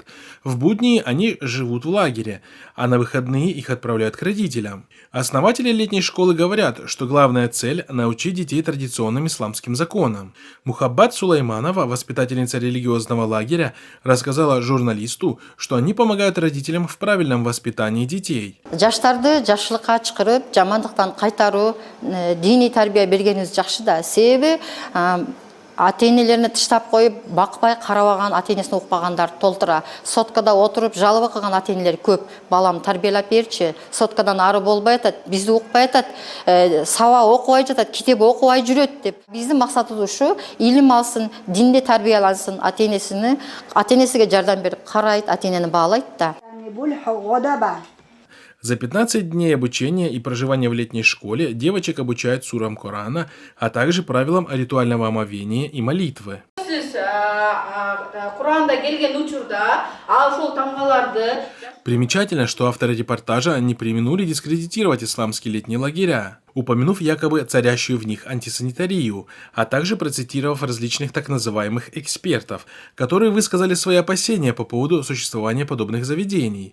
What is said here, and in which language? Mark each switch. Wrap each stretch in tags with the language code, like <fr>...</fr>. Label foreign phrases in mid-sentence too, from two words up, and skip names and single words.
<ru>В будни они живут в лагере, а на выходные их отправляют к родителям. Основатели летней школы говорят, что главная цель – научить детей традиционным исламским законам. Мухаббат Сулайманова, воспитательница религиозного лагеря, рассказала журналисту, что они помогают родителям в правильном воспитании детей.</ru> <ky>Жаштарды жакшылыкка чакырып, жамандыктан кайтаруу, диний тарбия бергенибиз жакшы да. Себеби ата-энелерин тыштап коюп, бакпай карабаган, ата-энесин укпагандар толтура. Соткада отуруп жалоба кылган ата-энелер көп. Балам тарбиялап берчи, соткадан ары болбой атат, бизди укпай атат, саба окубай жатат, китеп окубай жүрөт деп. Биздин максатыбыз ушу, илим алсын, динде тарбиялансын, ата-энесиге жардам берип карайт, ата-энени баалайт да.</ky> <ru>За 15 дней обучения и проживания в летней школе девочек обучают сурам Корана, а также правилам ритуального омовения и молитвы. Примечательно, что авторы репортажа не преминули дискредитировать исламские летние лагеря, упомянув якобы царящую в них антисанитарию, а также процитировав различных так называемых экспертов, которые высказали свои опасения по поводу существования подобных заведений.</ru>